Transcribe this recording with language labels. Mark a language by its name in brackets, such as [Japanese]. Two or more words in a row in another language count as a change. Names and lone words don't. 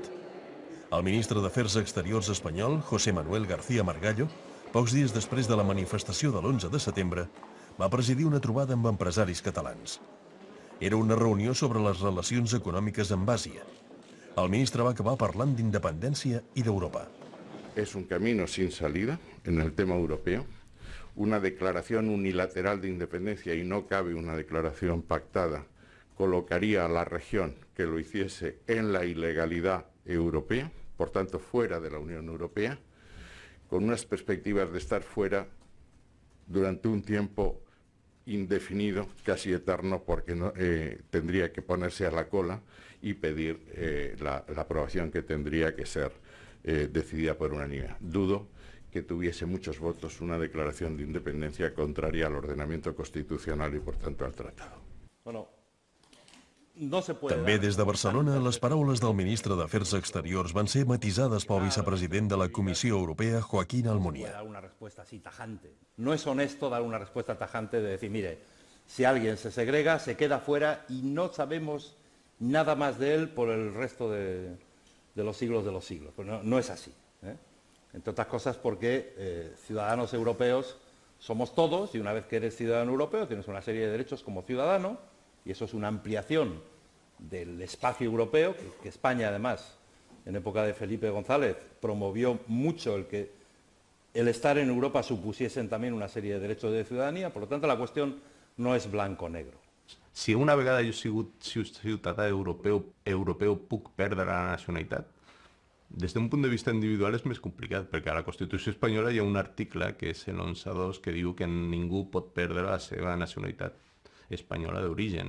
[Catalan] El ministre d'Afers Exteriors espanyol, José Manuel García Margallo, pocs dies després de la manifestació de l'11 de setembre, va presidir una trobada amb empresaris catalans. Era una reunió sobre les relacions econòmiques amb Àsia. El ministre va acabar parlant d'independència i d'Europa. [Spanish] Es un camino sin salida en el tema europeo. Una declaración unilateral de independencia, y no cabe una declaración pactada, colocaría a la región que lo hiciese en la ilegalidad europea, por tanto fuera de la Unión Europea, con unas perspectivas de estar fuera durante un tiempo indefinido, casi eterno, porque tendría que ponerse a la cola y pedir la aprobación que tendría que ser decidida por unanimidad. Dudo que tuviese muchos votos una declaración de independencia contraria al ordenamiento constitucional y, por tanto, al tratado. [Catalan] També des de Barcelona, les paraules del ministre d'Afers Exteriors van ser matisades pel vicepresident de la Comissió Europea, Joaquín Almunia. [Spanish] No es honesto dar una respuesta tajante de decir, mire, si alguien se segrega, se queda fuera y no sabemos nada más de él por el resto de los siglos de los siglos. Pues no es así, entre otras cosas porque ciudadanos europeos somos todos, y una vez que eres ciudadano europeo tienes una serie de derechos como ciudadano, y eso es una ampliación del espacio europeo, que España además, en época de Felipe González, promovió mucho el que el estar en Europa supusiesen también una serie de derechos de ciudadanía. Por lo tanto, la cuestión no és blanco-negro. [Catalan] Si una vegada jo he sigut ciutadà europeu puc perdre la nacionalitat, des d'un punt de vista individual és més complicat, perquè a la Constitució espanyola hi ha un article, que és el 11.2, que diu que ningú pot perdre la seva nacionalitat espanyola d'origen.